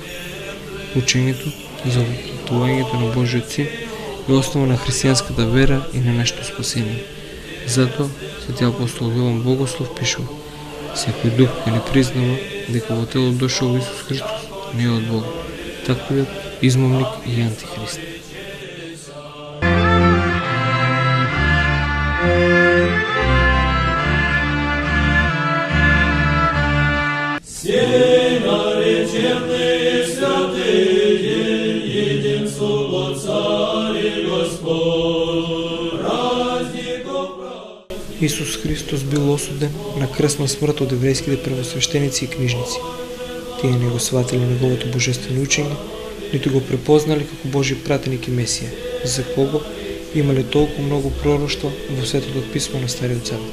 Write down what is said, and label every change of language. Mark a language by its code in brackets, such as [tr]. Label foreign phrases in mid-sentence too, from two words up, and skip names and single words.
[mk] Учењето за воплатувањето на Божиот син е основа на христијанската вера и на нашето спасение. Затоа свети апостол Јован Богослов пишува: секој дух кој не признава дека во тело дошол Исус Христос не е од Бога, таквиот измамник и антихрист. [ru] Все нареченные святые, един Бог Царь и Господь, праздников праздник. [mk] Исус Христос бил осуден на крстна смрт од еврејските првосвештеници и книжници. Тие не го сватили неговото божествено учење, ниту го препознали како Божи пратеник и Месија, за кого имале толку многу пророштва во Светото писмо на Стариот Завет.